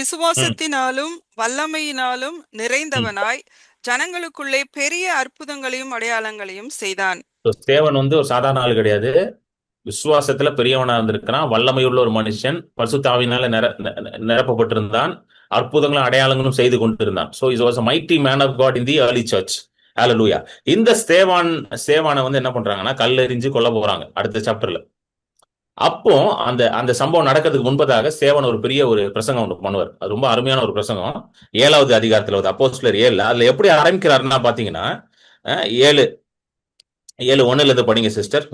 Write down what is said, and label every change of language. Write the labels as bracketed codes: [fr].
[ta] விசுவாசத்தினாலும் வல்லமையினாலும் நிறைந்தவனாய் ஜனங்களுக்குள்ளே பெரிய அற்புதங்களையும் அடையாளங்களையும் செய்தான். So, ஸ்தேவன் வந்து ஒரு சாதாரண ஆள் கிடையாது. விசுவாசத்துல பெரியவனா இருந்திருக்கிறான். வல்லமையுள்ள ஒரு மனுஷன். பரிசுத்த ஆவியினால நிரப்பப்பட்டிருந்தான். அற்புதங்களும் அடையாளங்களும் செய்து கொண்டிருந்தான். [en] So he was a mighty man of God in the early church. Hallelujah. [ta] இந்த ஸ்தேவானை வந்து என்ன பண்றாங்கன்னா கல்லெறிஞ்சு கொல்ல போறாங்க அடுத்த சாப்டர்ல. அப்போ அந்த அந்த சம்பவம் நடக்கிறதுக்கு முன்பதாக ஸ்தேவான் ஒரு பெரிய ஒரு பிரசங்கம் ஒன்று பண்ணுவார். அது ரொம்ப அருமையான ஒரு பிரசங்கம். 7வது அதிகாரத்துல வந்து அப்போஸ்தலர் 7 அதுல எப்படி ஆரம்பிக்கிறாருன்னா பாத்தீங்கன்னா 7:1 இருந்து படிங்க சிஸ்டர்.